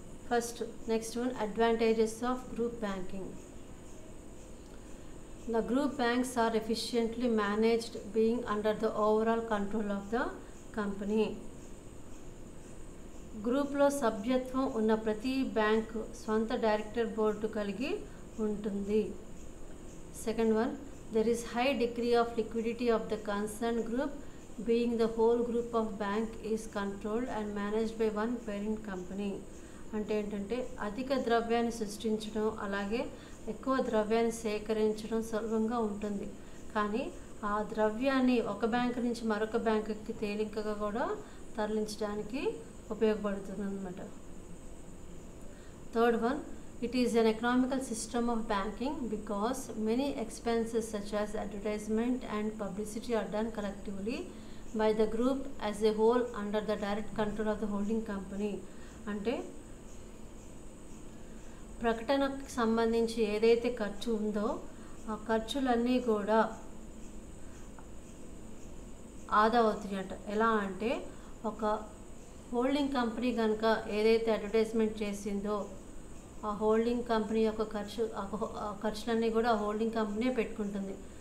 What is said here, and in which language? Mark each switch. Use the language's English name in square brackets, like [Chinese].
[English] First next one, advantages of group banking. The group banks are efficiently managed, being under the overall control of the company. [Telugu] గ్రూప్లో సభ్యత్వం ఉన్న ప్రతి bank స్వంత director board కలిగి ఉంటుంది. [English] Second one, there is high degree of liquidity of the concerned group, being the whole group of bank is controlled and managed by one parent company. [Telugu] అంటే ఏంటంటే అధిక ద్రవ్యాన్ని సృష్టించడం అలాగే ఎక్కువ ద్రవ్యాన్ని సేకరించడం సులభంగా ఉంటుంది, కానీ ఆ ద్రవ్యాన్ని ఒక బ్యాంకు నుంచి మరొక బ్యాంకుకి తేలికగా కూడా తరలించడానికి ఉపయోగపడుతుంది అన్నమాట. [English] Third one, it is an economical system of banking because many expenses such as advertisement and publicity are done collectively by the group as a whole under the direct control of the holding company. [Telugu] అంటే ప్రకటనకు సంబంధించి ఏదైతే ఖర్చు ఉందో ఆ ఖర్చులన్నీ కూడా ఆదా అవుతాయంట. ఎలా అంటే ఒక హోల్డింగ్ కంపెనీ కనుక ఏదైతే అడ్వర్టైజ్మెంట్ చేసిందో ఆ హోల్డింగ్ కంపెనీ యొక్క ఖర్చులన్నీ కూడా ఆ హోల్డింగ్ కంపెనీ పెట్టుకుంటుంది.